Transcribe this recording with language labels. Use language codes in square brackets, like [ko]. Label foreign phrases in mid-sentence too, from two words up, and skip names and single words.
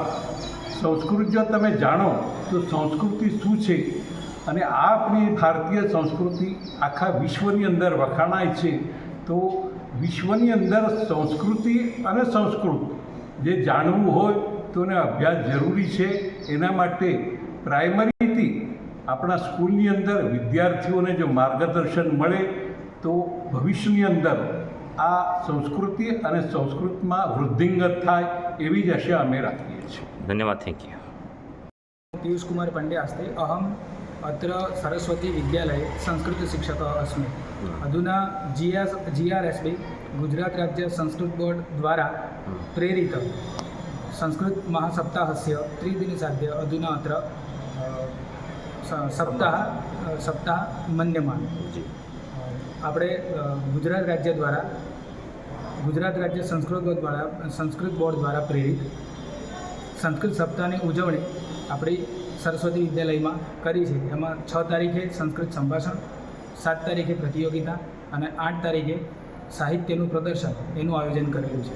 [gu] સંસ્કૃત જો તમે જાણો તો સંસ્કૃતિ શું છે અને આ આપણી ભારતીય સંસ્કૃતિ આખા વિશ્વની અંદર વખાણાય છે, તો વિશ્વની અંદર સંસ્કૃતિ અને સંસ્કૃત જે જાણવું હોય તો એને અભ્યાસ જરૂરી છે। એના માટે પ્રાઇમરીથી આપણા સ્કૂલની અંદર વિદ્યાર્થીઓને જો માર્ગદર્શન મળે તો ભવિષ્યની અંદર આ સંસ્કૃતિ અને સંસ્કૃતમાં વૃદ્ધિંગત થાય એવી જ આશા અમે રાખીએ છીએ। ધન્યવાદ, [en] thank you. [sa] पीयूष कुमार पांड्या अस्ति। अहम् अत्र सरस्वती विद्यालये संस्कृतशिक्षकः अस्मि। अधुना GRSB गुजरात राज्य संस्कृत बोर्ड द्वारा प्रेरित संस्कृत महासप्ताहस्य त्रिदिनसाध्य अधुना अत्र सप्ताह मन्यमान्। [gu] આપણે ગુજરાત રાજ્ય સંસ્કૃત બોર્ડ દ્વારા પ્રેરિત સંસ્કૃત સપ્તાહની ઉજવણી આપણી સરસ્વતી વિદ્યાલયમાં કરી છે। એમાં 6 તારીખે સંસ્કૃત સંભાષણ, 7 તારીખે પ્રતિયોગિતા અને 8 તારીખે સાહિત્યનું પ્રદર્શન એનું આયોજન કરેલું છે।